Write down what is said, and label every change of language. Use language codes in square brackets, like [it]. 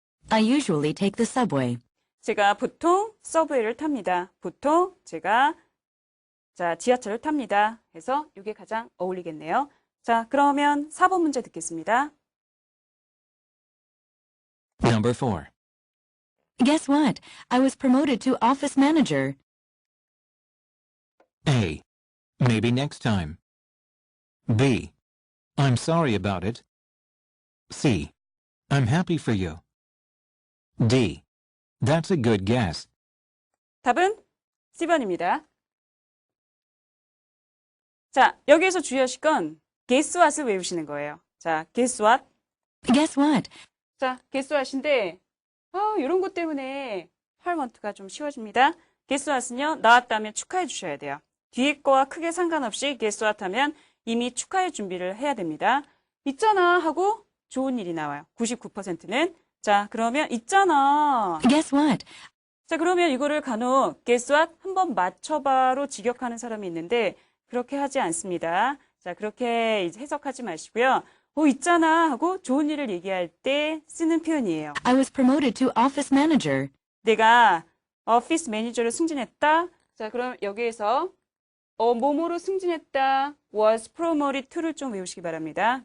[en] I usually take the subway. [ko] 제가 보통 서브웨이를 탑니다. 보통 제가 지하철을 탑니다. 해서 이게 가장 어울리겠네요. 자, 그러면 4번 문제 듣겠습니다. [en] Number 4. Guess what? I was promoted to office manager. A. Maybe next time. B. I'm sorry about it. C. I'm happy for you. D. That's a good guess. [ko] 답은 C번입니다. 자, 여기에서 주의하실 건 [en] guess what [ko] 을 외우시는 거예요. [en] 자, guess what. Guess what? [ko] 자, [en] guess what [ko] 인데 이런 것 때문에 팔원트가 좀 쉬워집니다. [en] guess what [ko] 은요, 나왔다면 축하해 주셔야 돼요. 뒤에 거와 크게 상관없이 [en] guess what [ko] 하면 이미 축하의 준비를 해야 됩니다. 있잖아 하고 좋은 일이 나와요. 99%는. 자, 그러면 있잖아. [en] Guess what? [ko] 자, 그러면 이거를 간혹 [en] guess what [ko] 한번 맞춰봐로 직역하는 사람이 있는데 그렇게 하지 않습니다. 자, 그렇게 이제 해석하지 마시고요. 있잖아 하고 좋은 일을 얘기할 때 쓰는 표현이에요. [en] I was promoted to office manager. [ko] 내가 오피스 매니저로 승진했다. 자, 그럼 여기에서 뭐뭐로 승진했다. [en] was promoted to [ko] 를 좀 외우시기 바랍니다.